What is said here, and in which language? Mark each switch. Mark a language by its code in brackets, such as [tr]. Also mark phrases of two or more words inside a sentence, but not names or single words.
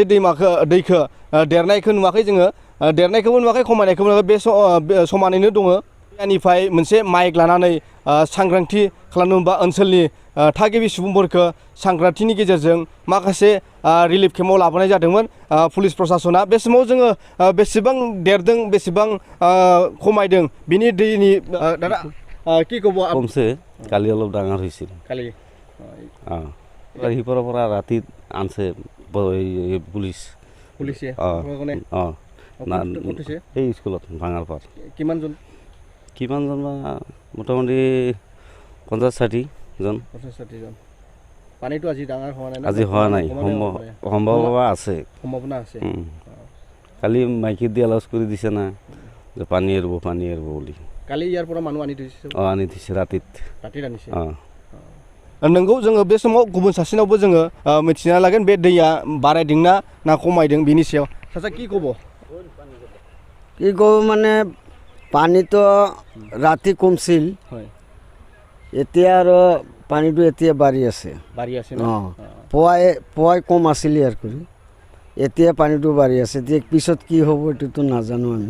[brx] दैखौ देरनायखौ नुवाखै जोङो देरनायखौबो नुवाखै खमायनायखौबो नुवाखै बे समानैनो दङ बेनिफ्राय मोनसे माइक लानानै सांग्रांथि खालामनो बा ओनसोलनि थागिबि सुबुंफोरखौ सांग्रांथिनि गेजेरजों माखासे रिलिफ केम्पआव लाबोनाय जादोंमोन पुलिस प्रशासना बे समाव जोङो बेसेबां देरदों बेसेबां खमायदों बिनि दैनि दादा [as] কি ক'ব কমছে কালি অলপ ডাঙৰ হৈছিল কালি সিপাৰৰ পৰা ৰাতি আনছে পুলিচে এই স্কুলত ভাঙাৰ পাৰ কিমানজন বা মোটামুটি 50-60 জন পানীটো আজি ডাঙৰ হোৱা নাই আজি হোৱা নাই সম্ভাৱনা আছে কালি মাইকিত দি এলাউন্স কৰি দিছে না যে পানী এৰিব বুলি কালি ইয়াৰ পৰা মানুহ আনি থৈছে ৰাতিত [brx] আনিছে नंगौ जोङो बे समाव गुबुन सासेनावबो जोङो मिथिना लागोन बे दैया बारायदोंना ना खमायदों बिनि सायाव सासे [as] কি ক'ব মানে পানীটো ৰাতি কমছিল এতিয়া আৰু পানীটো এতিয়া বাঢ়ি আছে পুৱাই কম আছিল ইয়াৰ কৰি এতিয়া পানীটো বাঢ়ি আছে এতিয়া পিছত কি হ'ব এইটোতো নাজানো আমি